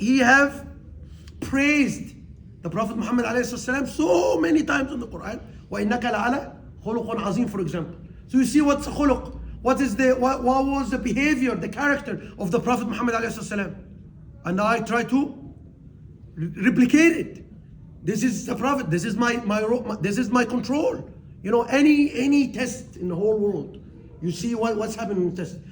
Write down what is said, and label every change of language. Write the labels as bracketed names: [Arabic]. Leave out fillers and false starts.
[English] He have praised the Prophet Muhammad ﷺ so many times in the Quran. [Arabic] وَإِنَّكَ لَعَلَى خُلُقٌ عَظِيمٌ, [English] for example. So you see what's khuluq. What was the behavior, the character of the Prophet Muhammad ﷺ, and I try to replicate it. This is the Prophet. This is my control. Any test in the whole world, you see what's happening in the test.